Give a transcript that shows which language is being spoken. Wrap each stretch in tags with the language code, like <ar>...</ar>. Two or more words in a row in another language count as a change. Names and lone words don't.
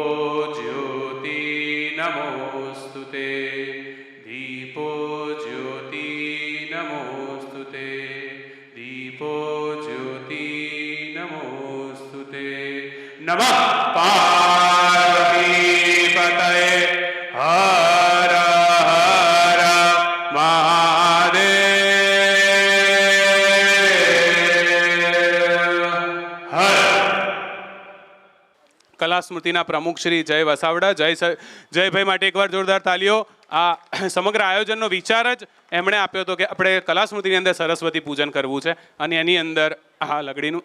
<sa>ज्योति नमोस्तुते दीपो ज्योति नमोस्तुते दीपो ज्योति नमोस्तुते नमः पार्वतीपतये हर हर महादेव।</sa> <gu>કલા સ્મૃતિના પ્રમુખ શ્રી જય વસાવડા જયભાઈ માટે એકવાર જોરદાર તાલીઓ। આ સમગ્ર આયોજનનો વિચાર જ એમણે આપ્યો હતો કે આપણે કલા સ્મૃતિની અંદર સરસ્વતી પૂજન કરવું છે અને એની અંદર આ લગડીનું</gu>